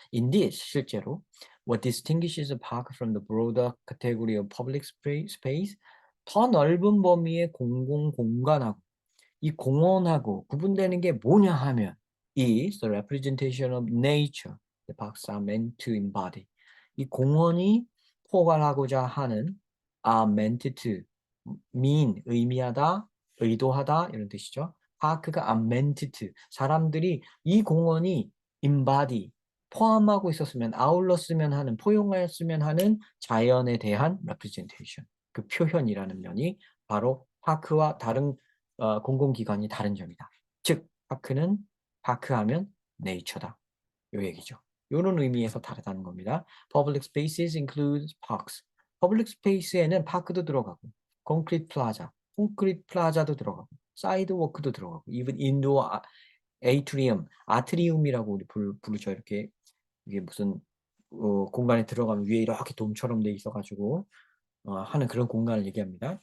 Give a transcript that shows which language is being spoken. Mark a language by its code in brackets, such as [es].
[en] Indeed, [ko] 실제로 [en] what distinguishes a park from the broader category of public space [ko] 더 넓은 범위의 공공 공간하고 이 공원하고 구분되는 게 뭐냐 하면 [en] is the representation of nature the parks are meant to embody. [ko] 이 공원이 포괄하고자 하는 [en] are meant to mean [ko] 의미하다, 의도하다 이런 뜻이죠. 파크가 are meant to 사람들이 이 공원이 embody 포함하고 있었으면 아울렀으면 하는 포용하였으면 하는 자연에 대한 representation 그 표현이라는 면이 바로 파크와 다른 공공기관이 다른 점이다. 즉 파크하면 네이처다. 요 얘기죠. 요런 의미에서 다르다는 겁니다. [en] Public spaces include parks. [ko] Public space에는 파크도 들어가고, concrete plaza, 콘크리트 플라자도 들어가고, 사이드워크도 들어가고, [en] even indoor atrium, [ko] 아트리움이라고 우리 부르죠. 이렇게 이게 무슨 공간에 들어가면 위에 이렇게 돔처럼 돼 있어가지고 하는 그런 공간을 얘기합니다.